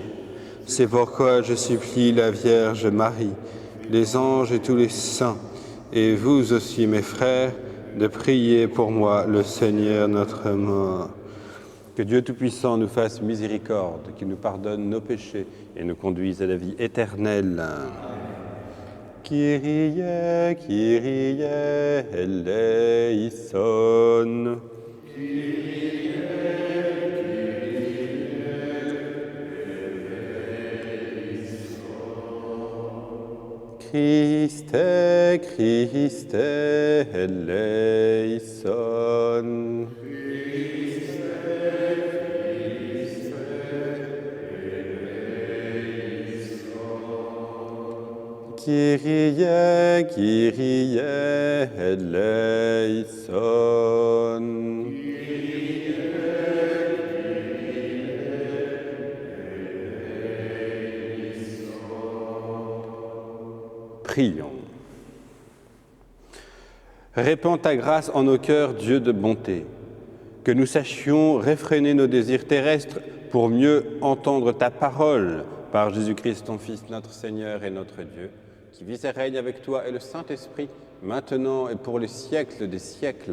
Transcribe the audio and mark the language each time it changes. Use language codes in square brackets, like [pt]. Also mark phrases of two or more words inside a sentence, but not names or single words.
[fr] C'est pourquoi je supplie la Vierge Marie, les anges et tous les saints, et vous aussi, mes frères, de prier pour moi, le Seigneur notre mort. Que Dieu Tout-Puissant nous fasse miséricorde, qu'il nous pardonne nos péchés et nous conduise à la vie éternelle. [el] Κύριε, Κύριε, ἐλέησον. Κύριε, Χριστέ, Χριστέ, ἐλέησον. Χριστέ, Χριστέ, ἐλέησον. Κύριε, Κύριε, ἐλέησον. [fr] Prions. Répands ta grâce en nos cœurs, Dieu de bonté, que nous sachions réfréner nos désirs terrestres pour mieux entendre ta parole par Jésus-Christ, ton Fils, notre Seigneur et notre Dieu, qui vit et règne avec toi et le Saint-Esprit, maintenant et pour les siècles des siècles.